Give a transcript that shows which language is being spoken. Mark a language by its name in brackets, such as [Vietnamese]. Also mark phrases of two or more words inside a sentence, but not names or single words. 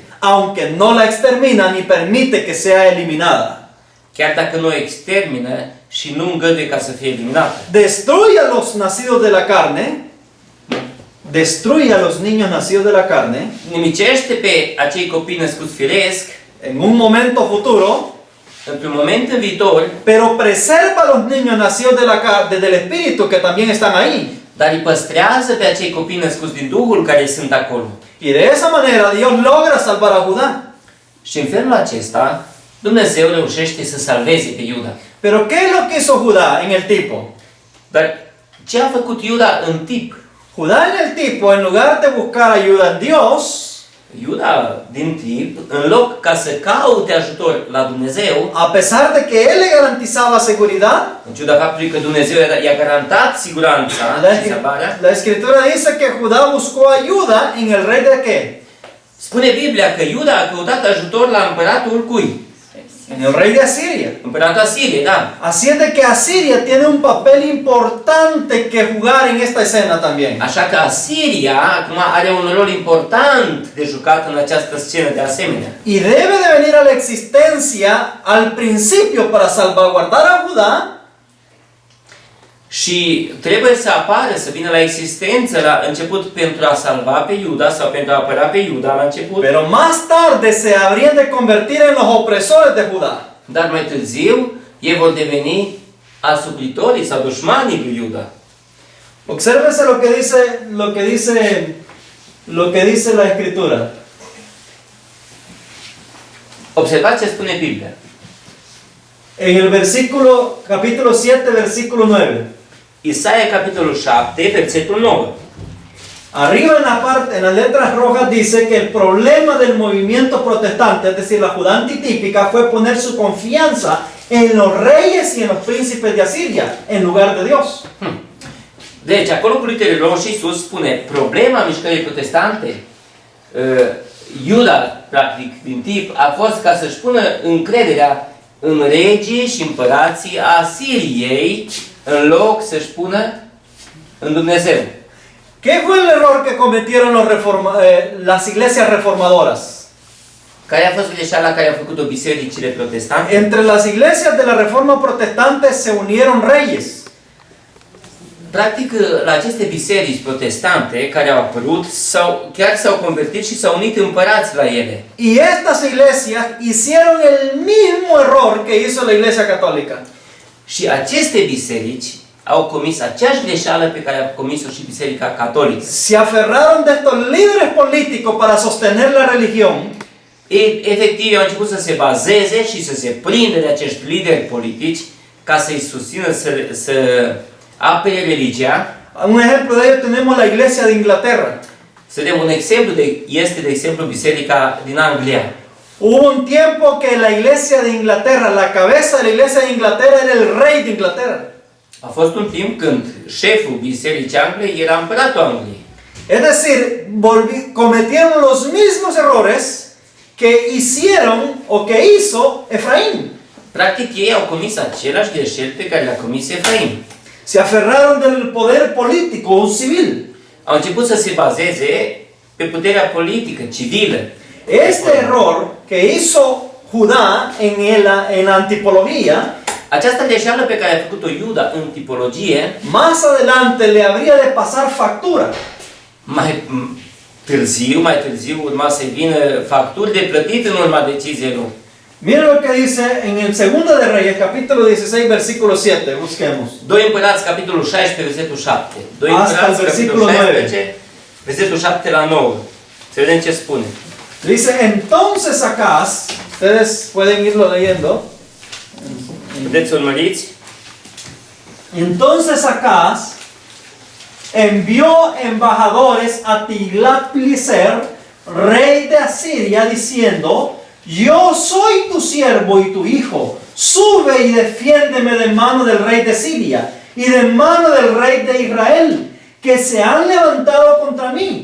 [Spanish] aunque no la extermina ni permite que sea eliminada. [Romanian] chiar dacă nu o extermină și nu îngăduie ca să fie eliminată. [Spanish] Destruye a los nacidos de la carne, destruye a los niños nacidos de la carne, [Romanian] Nimicește pe acei copii născuți firesc, [Spanish] en un momento futuro, [Romanian] într-un moment în viitor, [Spanish] pero preserva a los niños nacidos del Espíritu que también están ahí. [Romanian] dar îi păstrează pe acei copii născuți din Duhul care sunt acolo. [Spanish] Y de esa manera Dios logra salvar a Judá. [Romanian] Și în felul acesta, Dumnezeu reușește să salveze pe Iuda. [Spanish] Pero ¿qué es lo que hizo Judá en el tipo? [Romanian] Dar ce a făcut Iuda în tip? [Spanish] Judá en el tipo, en lugar de buscar ayuda en Dios, [Romanian] Iuda din tip, în loc ca să caute ajutor la Dumnezeu, [Spanish] a pesar de que Él le garantizaba seguridad, [Romanian] în ciuda faptului că Dumnezeu i-a garantat siguranța și salvarea, [Spanish] la Escritura dice que Judá buscó ayuda en el rey de qué? [Romanian] spune Biblia că Iuda a căutat ajutor la împăratul cui? [Spanish] En el rey de Asiria. [Romanian] Împăratul Asiriei, da. [Spanish] Así es de que Asiria tiene un papel importante que jugar en esta escena también. [Romanian] Așa că Asiria acum are un rol important de jucat în această scenă de asemenea. [Spanish] Y debe de venir a la existencia al principio para salvaguardar a Judá, [Romanian] Și trebuie să apară, să vină la existență la început pentru a salva pe Iuda sau pentru a apăra pe Iuda la început. [Spanish] pero más tarde se habrían de convertir en los opresores de Judá. [Romanian] Dar mai târziu ei vor deveni asupritorii sau dușmanii lui Iuda. [Spanish] Obsérvense lo que dice la Escritura. [Romanian] Observați ce spune Biblia. [Spanish] En el capítulo 7, versículo 9. [Romanian] Isaia, capitolul 7, versetul 9. [Spanish] Arriba en las letras rojas dice que el problema del movimiento protestante, es decir, la Judá antitípica, fue poner su confianza en los reyes y en los príncipes de Asiria, en lugar de Dios. [Romanian] Deci, acolo cu litere roșii sus spune problema mișcării protestante, Iuda, practic, din tip, a fost ca să-și pună încrederea în regii și împărații Asiriei, în loc să-și pună în Dumnezeu. [Spanish] ¿Qué fue el error que cometieron las iglesias reformadoras? [Romanian] Care a fost greșeala care a făcut-o bisericile protestante? [Spanish] Entre las iglesias de la Reforma Protestante se unieron reyes. [Romanian] Practic, la aceste biserici protestante care au apărut, chiar s-au convertit și s-au unit împărați la ele. [Spanish] Y estas iglesias hicieron el mismo error que hizo la Iglesia Católica. [Romanian] Și aceste biserici au comis aceeași greșeală pe care a comis-o și Biserica Catolică. [Spanish] Se aferraron de estos líderes políticos para sostener la religión. [Romanian] Efectiv, au început să se bazeze și să se prindă de acești lideri politici ca să-i susțină să apere religia. [Spanish] Un ejemplo de ello tenemos la iglesia de Inglaterra. [Romanian] Să vedem un exemplu, este de exemplu biserica din Anglia. [Spanish] Hubo un tiempo que la iglesia de Inglaterra, la cabeza de la iglesia de Inglaterra era el rey de Inglaterra. [Romanian] A fost un timp când șeful bisericii Angliei era împăratul Angliei. [Spanish] Es decir, cometieron los mismos errores que hicieron o que hizo Efraín. [Romanian] Practic ei au comis același greșeli pe care le-a comis Efraim. [Spanish] Se aferraron del poder político o civil. [Romanian] Au început să se bazeze pe puterea politică, civilă. [Spanish] Este error que hizo Judá en antipología, [Romanian] Această greșeală pe care a făcut-o Iuda în tipologie, [Spanish] más adelante le habría de pasar factura. [Romanian] mai târziu urma să vină facturi de plătit în urma deciziei lor. [Spanish] Miren lo que dice en el Segundo de Reyes, capítulo 16, versículo 7. Busquemos. [Romanian] 2 Împărați, capitolul 16, versetul 7. 2 Asta Împărați, versetul capitolul 9. 16, versetul 7 la 9. Să vedem ce spune. [Spanish] Dice, entonces Acaz, ustedes pueden irlo leyendo. [Romanian] Puteți să urmăriți. [Spanish] Entonces Acaz envió embajadores a Tiglat-Pileser, rey de Asiria, diciendo, yo soy tu siervo y tu hijo, sube y defiéndeme de mano del rey de Siria y de mano del rey de Israel, que se han levantado contra mí.